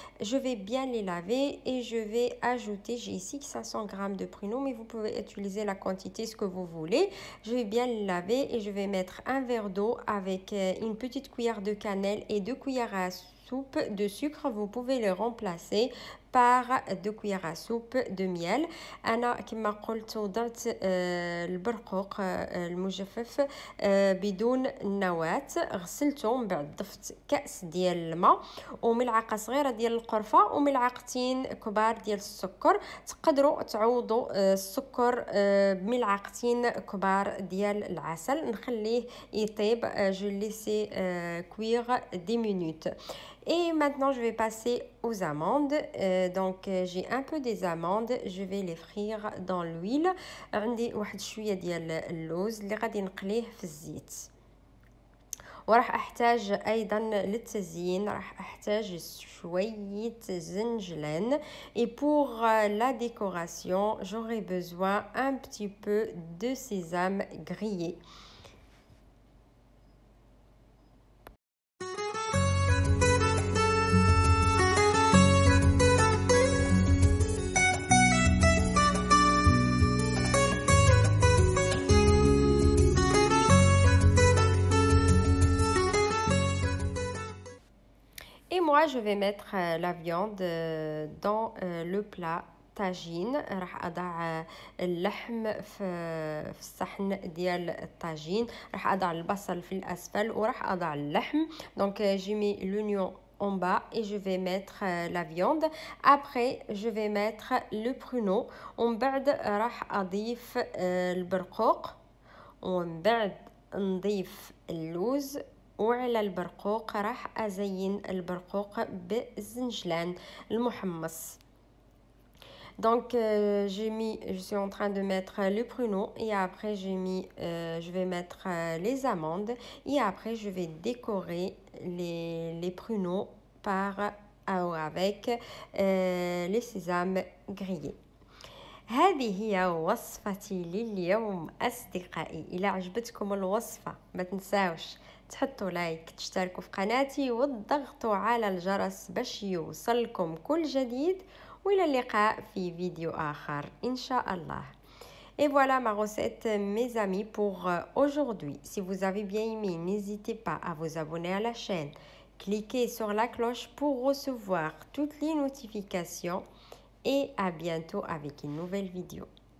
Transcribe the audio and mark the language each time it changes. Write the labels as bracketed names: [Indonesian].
[French] Je vais bien les laver et je vais ajouter, j'ai ici 500 g de pruneaux, mais vous pouvez utiliser la quantité ce que vous voulez. Je vais bien les laver et je vais mettre un verre d'eau avec une petite cuillère de cannelle et 2 cuillères à soupe de sucre. Vous pouvez les remplacer par 2 cuillères à soupe de miel. [Arabic] انا كما قلت وضعت البرقوق المجفف بدون النواة، غسلته من بعد ضفت كأس ديال الماء وملعقه صغيره ديال القرفه وملعقتين كبار ديال السكر. تقدروا تعوضوا السكر بملعقتين كبار ديال العسل. نخليه يطيب [French] je laisse cuire 10 minutes. Et maintenant, je vais passer aux amandes. Donc, j'ai un peu des amandes. Je vais les frire dans l'huile. [Arabic] عندي واحد شوية ديال اللوز اللي غادي نقليه في الزيت. وراح أحتاج أيضا للتزيين راح أحتاج شوية زنجلان. [French] Et pour la décoration, j'aurai besoin un petit peu de sésame grillé. Et moi, je vais mettre la viande dans le plat طاجين. [Arabic] راح اضع اللحم في الصحن ديال الطاجين. راح اضع البصل في الاسفل وراح اضع اللحم. [French] Donc j'ai mis l'oignon en bas et je vais mettre la viande. Après je vais mettre le pruneau [Arabic] ومن بعد راح اضيف البرقوق ومن بعد نضيف اللوز. وعلى البرقوق راح أزين البرقوق بالزنجلان المحمص. [French] Donc je suis en train de mettre le pruneau et après je vais mettre les amandes et après je vais décorer les pruneaux avec les sésames grillés. [Arabic] هذه هي وصفتي لليوم أصدقائي. إذا عجبتكم الوصفة ما تنساوش تحطوا لايك، تشتركوا في قناتي وتضغطوا على الجرس باش يوصلكم كل جديد. وإلى اللقاء في فيديو آخر إن شاء الله. [French] Et voilà ma recette mes amis pour aujourd'hui. Si vous avez bien aimé, n'hésitez pas à vous abonner à la chaîne. Cliquez sur la cloche pour recevoir toutes les notifications. Et à bientôt avec une nouvelle vidéo.